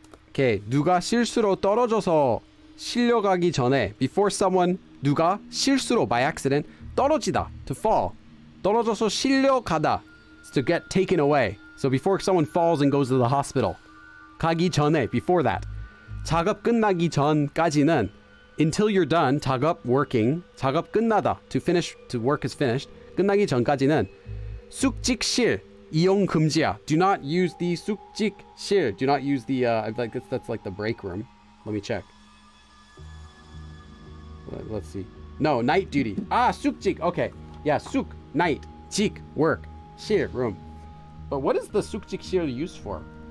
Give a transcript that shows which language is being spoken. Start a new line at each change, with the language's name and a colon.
Korean: Okay, 누가 실수로 떨어져서 실려가기 전에,
English: before someone,
Korean: 누가 실수로,
English: by accident,
Korean: 떨어지다,
English: to fall.
Korean: 떨어져서 실려가다,
English: to get taken away. So before someone falls and goes to the hospital.
Korean: 가기 전에,
English: before that.
Korean: 작업 끝나기 전까지는,
English: until you're done, 작업, working,
Korean: 작업 끝나다,
English: to finish, to work is finished.
Korean: 끝나기 전까지는 숙직실 이용 금지야.
English: Do not use the 숙직실. Do not use the like that's like the break room. Let me check. Let's see. No, night duty. 숙직. Okay. Yeah, 숙 night. 직 work. 실 room. But what is the 숙직실 used for?